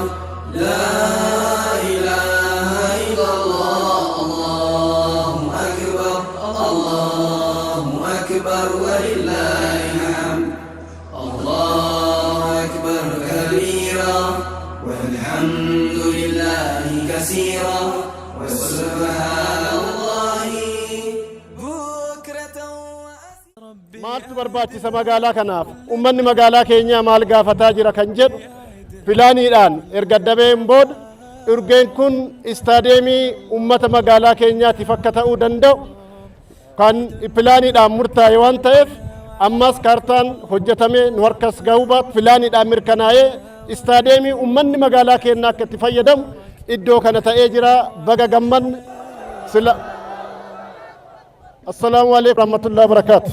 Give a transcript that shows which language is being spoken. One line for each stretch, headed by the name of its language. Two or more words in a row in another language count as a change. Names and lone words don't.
Arabic: لا إله إلا الله الله أكبر الله أكبر ولله الحمد الله أكبر كبيرا والحمد لله كثيرا وسبحان الله بكرة
Oromo: maaltu barbaachisa magaalaa kanaaf ummanni magaalaa keenyaa maal gaafataa jira kan jedhu filaaniidhaan erga dabeen booda urgeen kun istaadeemii ummata magaalaa keenyaatiif akka ta'uu danda'u kan filaaniidhaan murtaa'e waan ta'eef ammas kaartaan hojjetamee nu harkas gahuu baatu filaaniidhaan mirkanaa'ee istaadeemii ummanni magaalaa keenyaa akka itti fayyadamu iddoo kana ta'ee jira baga gammanne sila
Arabic: السلام عليكم ورحمة الله وبركاته.